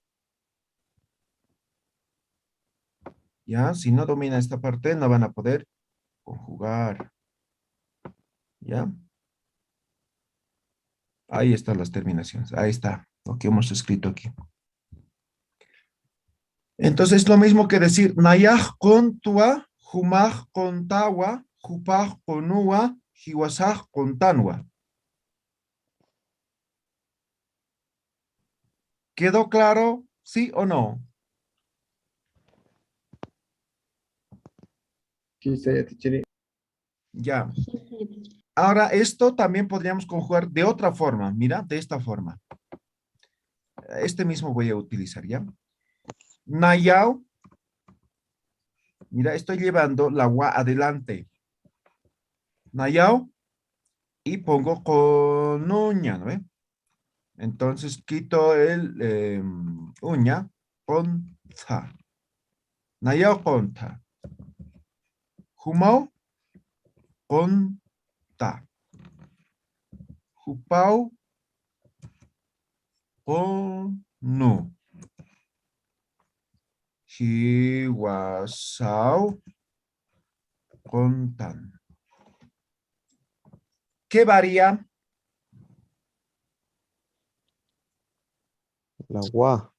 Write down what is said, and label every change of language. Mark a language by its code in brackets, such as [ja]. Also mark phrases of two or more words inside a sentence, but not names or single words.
[es] Ya, si no domina esta parte, no van a poder conjugar. ¿Ya? Ahí están las terminaciones. Ahí está lo que hemos escrito aquí. Entonces, lo mismo que decir, [ay] nayaj con tua, humaj con tawa, jupaj con ua, hiwasaj con tanwa. [es] ¿Quedó claro? ¿Sí o no? Ya. Ahora, esto también podríamos conjugar de otra forma. Mira, de esta forma. Este mismo voy a utilizar, ¿ya? [ay] Nayao. [es] Mira, estoy llevando la wa adelante. Nayao. Y pongo con uña, ¿no ve? Entonces quito el uña con ta. Nayao con ta. Humao con ta. Hupao con nu. Hiwasao con tan. ¿Qué varía? La gua.